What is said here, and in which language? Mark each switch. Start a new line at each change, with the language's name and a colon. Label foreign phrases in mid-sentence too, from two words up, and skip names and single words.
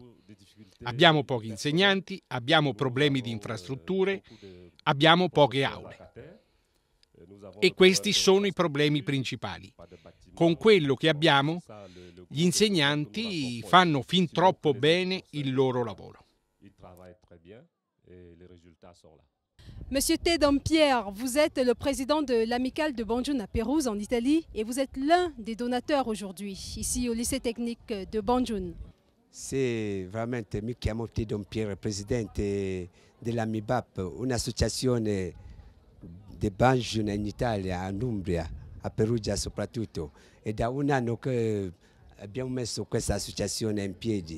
Italian: Abbiamo pochi insegnanti, abbiamo problemi di infrastrutture, abbiamo poche aule. E questi sono i problemi principali. Con quello che abbiamo, gli insegnanti fanno fin troppo bene il loro lavoro.
French: Monsieur T. Dampierre, vous êtes le président de l'amicale de Banjul à Pérouse en Italie et vous êtes l'un des donateurs aujourd'hui, ici au lycée technique de Banjul.
Italian: Sì, veramente mi chiamo T. Dampierre, presidente dell'AMIBAP, un'associazione di Banjul in Italia, in Umbria, a Perugia soprattutto. È da un anno che abbiamo messo questa associazione in piedi.